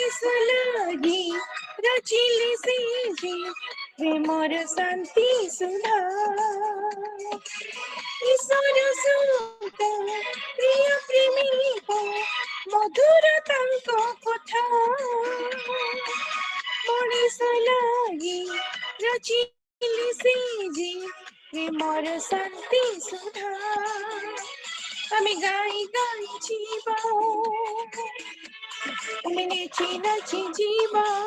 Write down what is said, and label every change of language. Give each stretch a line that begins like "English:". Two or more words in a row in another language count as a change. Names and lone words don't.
Odia: ଲାଗି ରଚିଲି ସେ ଯେ ପ୍ରେମର ଶାନ୍ତି ସୁଧା ଈଶ୍ୱର ସୁତ ପ୍ରିୟ ପ୍ରେମିକ ମଧୁର ତାଙ୍କ କଥା ମଣିଷ ଲାଗି ରଚିଲି ସେ ଯେ
Assamese: প্রেমর শান্তি সুধা আমি গাই গাই জীবা আমি নেচি নাচি জীবা